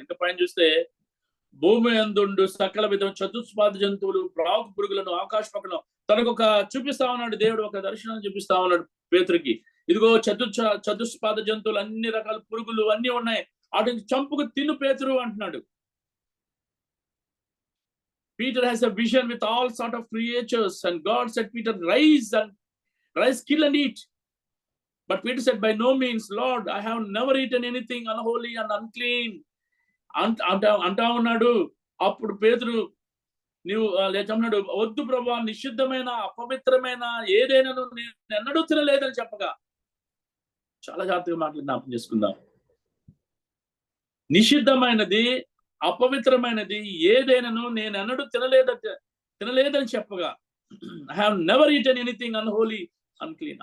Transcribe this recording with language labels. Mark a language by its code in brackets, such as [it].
[te] ఇంకా పైన చూస్తే, భూమి అందుండు సకల విధం చతుస్పాద జంతువులు, ప్రాకు పురుగులను, ఆకాశ పక్కన తనకు ఒక చూపిస్తా ఉన్నాడు దేవుడు, ఒక దర్శనాన్ని చూపిస్తా ఉన్నాడు పేతురికి. ఇదిగో చతుస్పాద జంతువులు, అన్ని రకాల పురుగులు అన్ని ఉన్నాయి, వాటిని చంపుకు తిను పేతురు అంటున్నాడు. [en] Peter has a vision with all sort of creatures, and God said, Peter, rise, kill and eat. But Peter said, by no means, Lord, I have never eaten anything unholy and unclean. [te] అంటా ఉన్నాడు. అప్పుడు పేతురు నీవు లేచన్నాడు, వద్దు ప్రభువా, నిషిద్ధమైన అపవిత్రమైన ఏదైనా నేను ఎన్నడూ తినలేదని చెప్పగా, చాలా జాగ్రత్తగా మాటలు జ్ఞాపకం చేసుకుందాం. నిషిద్ధమైనది, అపవిత్రమైనది ఏదైనాను నేను ఎన్నడూ తినలేదని చెప్పగా, [en] I have never eaten anything unholy unclean.